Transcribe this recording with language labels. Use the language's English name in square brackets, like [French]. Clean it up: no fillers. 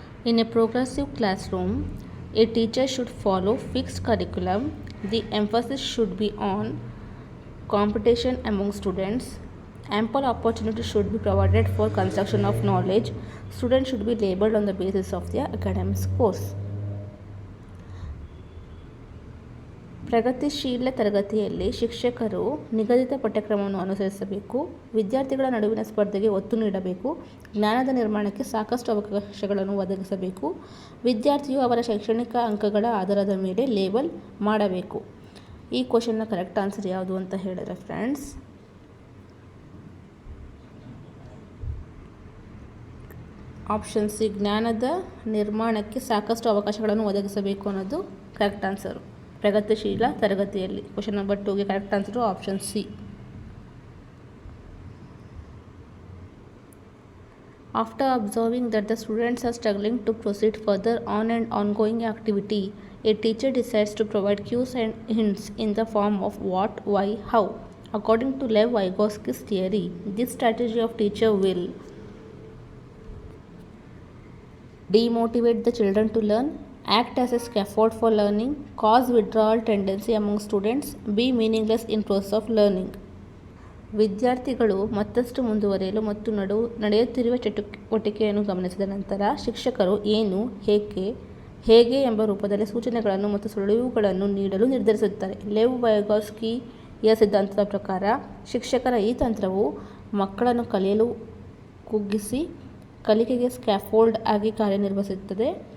[English] In a progressive classroom, a teacher should follow fixed curriculum. The emphasis should be on competition among students. Ample opportunity should be provided for construction of knowledge. Students should be labeled on the basis of their academic scores. [Kannada] ಪ್ರಗತಿಶೀಲ ತರಗತಿಯಲ್ಲಿ ಶಿಕ್ಷಕರು ನಿಗದಿತ ಪಠ್ಯಕ್ರಮವನ್ನು ಅನುಸರಿಸಬೇಕು. ವಿದ್ಯಾರ್ಥಿಗಳ ನಡುವಿನ ಸ್ಪರ್ಧೆಗೆ ಒತ್ತು ನೀಡಬೇಕು. ಜ್ಞಾನದ ನಿರ್ಮಾಣಕ್ಕೆ ಸಾಕಷ್ಟು ಅವಕಾಶಗಳನ್ನು ಒದಗಿಸಬೇಕು. ವಿದ್ಯಾರ್ಥಿಯು ಅವರ ಶೈಕ್ಷಣಿಕ ಅಂಕಗಳ ಆಧಾರದ ಮೇಲೆ ಲೇಬಲ್ ಮಾಡಬೇಕು. ಈ ಕ್ವಶನ್ನ ಕರೆಕ್ಟ್ ಆನ್ಸರ್ ಯಾವುದು ಅಂತ ಹೇಳಿದ್ರೆ ಫ್ರೆಂಡ್ಸ್, ಆಪ್ಷನ್ ಸಿ, ಜ್ಞಾನದ ನಿರ್ಮಾಣಕ್ಕೆ ಸಾಕಷ್ಟು ಅವಕಾಶಗಳನ್ನು ಒದಗಿಸಬೇಕು ಅನ್ನೋದು ಕರೆಕ್ಟ್ ಆನ್ಸರು. ಪ್ರಗತಿಶೀಲ ತರಗತಿಯಲ್ಲಿ question number 2ಗೆ correct answer option C. [English] After observing that the students are struggling to proceed further on an ongoing activity, a teacher decides to provide cues and hints in the form of what, why, how. According to Lev Vygotsky's theory, this strategy of teacher will demotivate the children to learn, act as a scaffold for learning, cause withdrawal tendency among students, be meaningless in process of learning. [Kannada] ವಿದ್ಯಾರ್ಥಿಗಳು ಮತ್ತಷ್ಟು ಮುಂದುವರಿಯಲು ಮತ್ತು ನಡೆಯುತ್ತಿರುವ ಚಟುವಟಿಕೆಯನ್ನು ಗಮನಿಸಿದ ನಂತರ ಶಿಕ್ಷಕರು ಏನು, ಹೇಗೆ ಎಂಬ ರೂಪದಲ್ಲಿ ಸೂಚನೆಗಳನ್ನು ಮತ್ತು ಸುಳಿವುಗಳನ್ನು ನೀಡಲು ನಿರ್ಧರಿಸುತ್ತಾರೆ. ಲೆವ್ ವೈಗೋಟ್ಸ್ಕಿಯ ಸಿದ್ಧಾಂತದ ಪ್ರಕಾರ ಶಿಕ್ಷಕರ ಈ ತಂತ್ರವು ಮಕ್ಕಳನ್ನು ಕಲಿಯಲು ಕುಗ್ಗಿಸಿ ಕಲಿಕೆಗೆ ಸ್ಕ್ಯಾಫೋಲ್ಡ್ ಆಗಿ ಕಾರ್ಯನಿರ್ವಹಿಸುತ್ತದೆ.